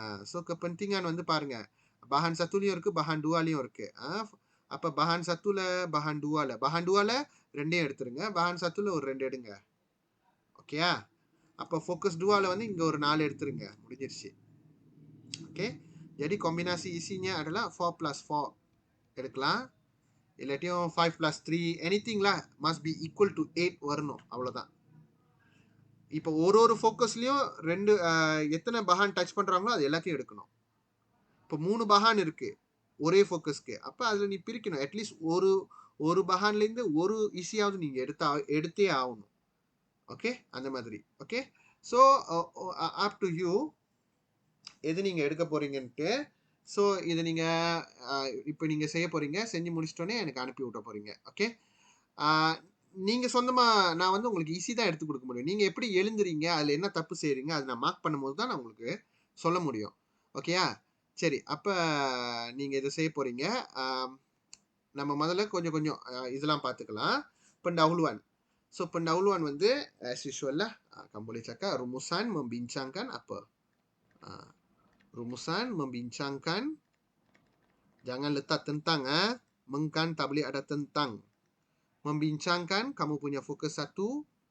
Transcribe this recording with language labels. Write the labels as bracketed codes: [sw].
[ta] So kepentingan வந்து பாருங்க bahan satuலையும் இருக்கு, bahan duaலையும் இருக்கு. அப்போ bahan satuல bahan duaல ரெண்டையும் எடுத்துருங்க, bahan satuல ஒரு 2 எடுங்க. ஓகேயா? அப்போ ஃபோக்கஸ் duaல வந்து இங்க ஒரு 4 எடுத்துருங்க, முடிஞ்சிருச்சு. Okay. [ms] jadi kombinasi isinya adalah 4+4 [ta] எடுக்கலாம், இல்லாட்டியும் [en] 5+3 anything lah, must be equal to 8 [ta] வரணும், அவ்வளோதான். இப்போ ஒரு ஃபோக்கஸ்லயும் எத்தனை பஹான் டச் பண்றாங்களோ அது எல்லாத்தையும் எடுக்கணும். இப்போ 3 பஹான் இருக்கு ஒரே ஃபோக்கஸ்க்கு. அப்போ அதில் நீ பிரிக்கணும். அட்லீஸ்ட் ஒரு பஹான்லேருந்து ஒரு ஈஸியாவது நீங்கள் எடுத்தே ஆகணும். ஓகே, அந்த மாதிரி. Okay. So [en] up to you [ta] எது நீங்கள் எடுக்க போறீங்கன்ட்டு. ஸோ இதை நீங்கள் இப்போ நீங்கள் செய்ய போறீங்க, செஞ்சு முடிச்சிட்டோன்னே எனக்கு அனுப்பி விட்ட போறீங்க. ஓகே. நீங்கள் சொந்தமாக நான் வந்து உங்களுக்கு ஈஸி தான் எடுத்து கொடுக்க முடியும். நீங்கள் எப்படி எழுந்துறீங்க, அதில் என்ன தப்பு செய்கிறீங்க, அதை நான் மார்க் பண்ணும்போது தான் நான் உங்களுக்கு சொல்ல முடியும். ஓகேயா? சரி, அப்போ நீங்கள் இதை செய்ய போகிறீங்க. நம்ம முதல்ல கொஞ்சம் இதெல்லாம் பார்த்துக்கலாம். [ms] pendahuluan. [ta] ஸோ [ms] pendahuluan [ta] வந்து [ms] as usual lah, kamu boleh cakap rumusan membincangkan apa. Rumusan membincangkan, jangan letak tentang. Mengkan tak boleh ada tentang. Membincangkan, kamu punya fokus satu.